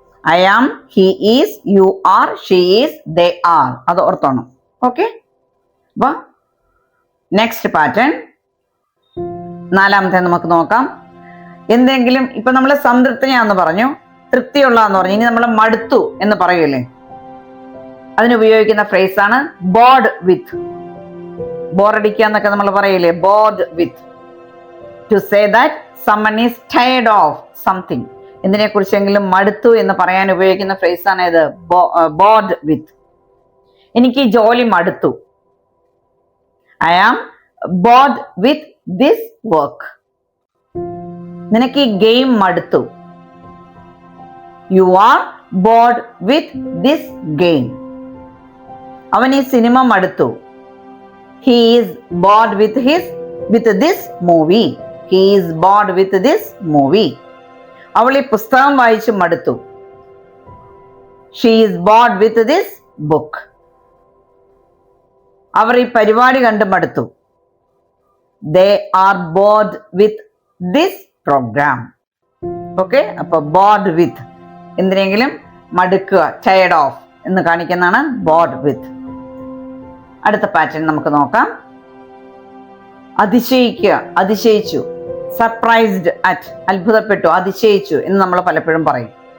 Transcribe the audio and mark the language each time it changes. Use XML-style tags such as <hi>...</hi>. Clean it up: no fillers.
<en>I am, he is, you are, she is, they are.</en> <ml>അത് ഓർത്തോണം. Okay, അപ്പൊ next pattern 4ാമത്തെ നമുക്ക് നോക്കാം. എന്തെങ്കിലും ഇപ്പൊ നമ്മൾ സംതൃപ്തയാന്ന് പറഞ്ഞു, തൃപ്തിയുള്ളതെന്ന് പറഞ്ഞു, ഇനി നമ്മൾ മടുത്തു എന്ന് പറയൂലേ, അതിനുപയോഗിക്കുന്ന ഫ്രേസ് ആണ് ബോർഡ് വിത്ത്. ബോറടിക്കുക എന്നൊക്കെ നമ്മൾ പറയില്ലേ, board with.</ml> <en>To say that someone is tired of something.</en> <ml>എന്തിനെ കുറിച്ചെങ്കിലും മടുത്തു എന്ന് പറയാൻ ഉപയോഗിക്കുന്ന ഫ്രേസ് ആണ് ഇത്? ബോർഡ് വിത്ത്. എനിക്ക് ഈ ജോലി മടുത്തു.</ml> <en>I am bored with this work.</en> <ml>നിനക്ക് ഈ ഗെയിം മടുത്തു.</ml> <en>You are bored with this game.</en> <ml>അവൻ ഈ സിനിമ മടുത്തു.</ml> <en>He is bored with this movie. He is bored with this movie.</en> <ml>അവൾ ഈ പുസ്തകം വായിച്ച് മടുത്തു.</ml> <en>She is bored with this book.</en> <ml>അവർ ഈ പരിപാടി കണ്ട് മടുത്തു.</ml> <en>They are bored with this program.</en> <ml>Okay, അപ്പൊ bored with എന്തിനെങ്കിലും മടുക്കുക, tired of എന്ന് കാണിക്കുന്നതാണ് bored with. അടുത്ത പാറ്റേൺ നമുക്ക് നോക്കാം. അതിശയിക്കുക, അതിശയിച്ചു. സർപ്രൈസ്ഡ് അറ്റ്, അത്ഭുതപ്പെട്ടു, അതിശയിച്ചു എന്ന് നമ്മൾ പലപ്പോഴും പറയും.</ml>